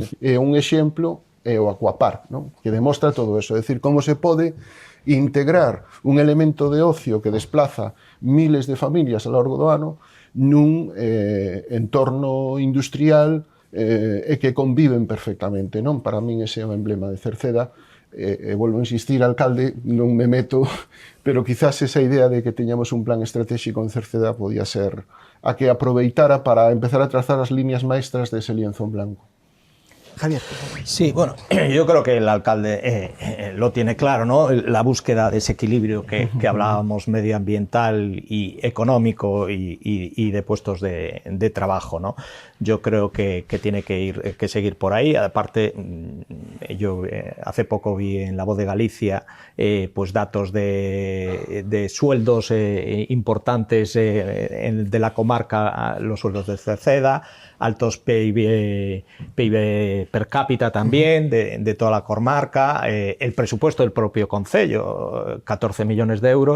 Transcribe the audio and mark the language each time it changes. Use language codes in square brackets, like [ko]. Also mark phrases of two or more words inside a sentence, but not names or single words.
[gl] É un exemplo, é o Aquapar, non? Que demostra todo eso, é dicir, como se pode integrar un elemento de ocio que desplaza miles de familias ao longo do ano nun entorno industrial e que conviven perfectamente, non? Para min ese é o emblema de Cerceda. Volvo a insistir, alcalde, non me meto, pero quizás esa idea de que teñamos un plan estratégico en Cerceda podía ser a que aproveitara para empezar a trazar as [es] líneas maestras de ese lienzo en blanco. [gl] Javier. [es] Sí, bueno, yo creo que el alcalde lo tiene claro, ¿no? La búsqueda de ese equilibrio que hablábamos medioambiental y económico y de puestos de trabajo, ¿no? Yo creo que tiene que seguir por ahí. Aparte, yo hace poco vi en La Voz de Galicia pues datos de sueldos importantes de la comarca, los sueldos de Cerceda, altos PIB per cápita también de toda la comarca, el presupuesto del propio concello, 14 millones de euros.